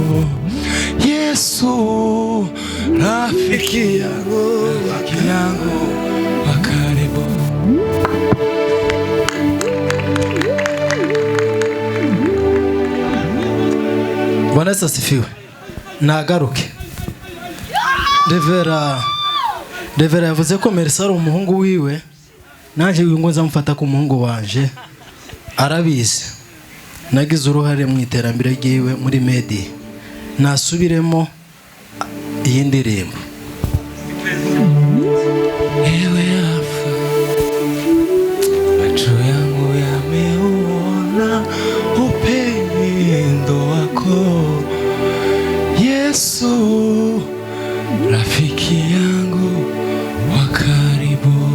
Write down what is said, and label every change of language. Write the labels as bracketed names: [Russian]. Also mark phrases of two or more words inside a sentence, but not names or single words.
[Swahili] Yesu rafiki yangu wa karibu. Bwana Yesu asifiwe. [Rundi] Nagaruke. Revera yavuze ko Merisa ari umuhungu wiwe, naje ngo nzamufata ku muhungu wanje. Arabizi nagize uruhare mu iterambere ryiwe muri media. Nasubiremo iyi ndirimbo. [Swahili] Ewe Alfa, macho yangu yameuona upendo wako. Yesu rafiki yangu wa karibu.